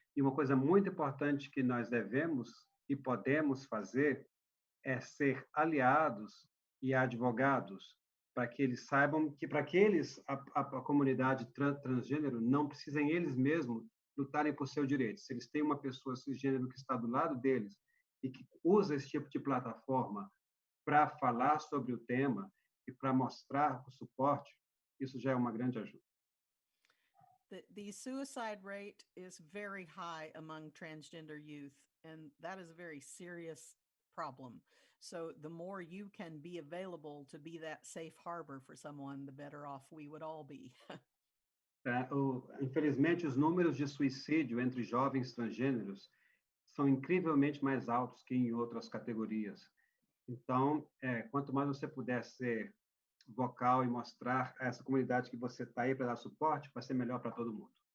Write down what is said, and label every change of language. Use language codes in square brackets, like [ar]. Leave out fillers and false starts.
[pt] E uma coisa muito importante que nós devemos e podemos fazer é ser aliados e advogados, para que eles saibam que, para que eles, a comunidade transgênero, não precisem eles mesmos lutarem por seus direitos. Se eles têm uma pessoa cisgênero que está do lado deles e que usa esse tipo de plataforma para falar sobre o tema e para mostrar o suporte, isso já é uma grande ajuda. [en] The suicide rate is very high among transgender youth, and that is a very serious problem. So the more you can be available to be that safe harbor for someone, the better off we would all be. [pt] Infelizmente, os números de suicídio entre jovens transgêneros são incrivelmente mais altos que em outras categorias. Então, quanto mais você puder ser vocal e mostrar a essa comunidade que você está aí para dar suporte, vai ser melhor para todo mundo.